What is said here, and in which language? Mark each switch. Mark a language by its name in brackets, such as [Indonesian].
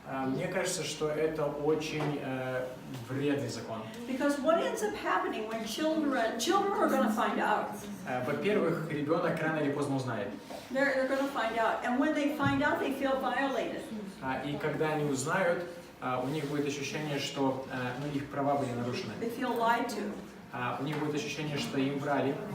[Russian] Мне кажется, что это очень вредный закон. [English] Because what ends up happening when children are going to find out. [Russian] Во-первых, ребенок рано или поздно узнает. [English] They're going to find out, and when they find out, they feel violated. [Russian] И когда они узнают, у них будет ощущение, что их права были нарушены. [English] They feel lied to. [Russian] У них будет ощущение, что им врали.